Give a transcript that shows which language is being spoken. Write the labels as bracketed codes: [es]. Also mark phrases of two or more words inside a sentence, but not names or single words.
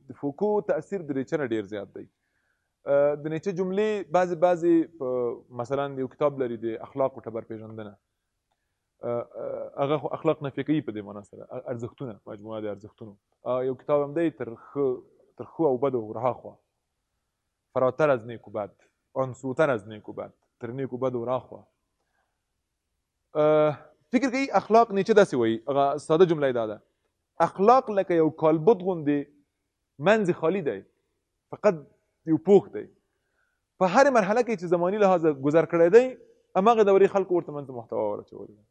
[ps] د فوکو تاثیر د نیچه نه ډېر زیات دی. د نیچه جملې بعضې مثلا یو کتاب لري د اخلاقو ټبر پېژندنه، هغه خو اخلاق نفي کوي په دې معنا سره، ارزښتونه، مجموعه د ارزښتونو. یو کتاب هم دی تر ښو او بدو ورهاخوا، [fa] فراتر از نیک و بد، آن سوتر از نیک و بد، [ps] تر نیک و بد ورهاخوا. فکر کوي اخلاق نیچه داسې وایي، هغه ساده جمله دا ده: اخلاق لکه یو کالبد غوندې منځ خالي دی، فقط یو پوښ دی. په هرې مرحله کې چې زماني لحاظه ګذر کړی دی، هماغه دورې خلکو ورته منځ محتوا ورچولې ده.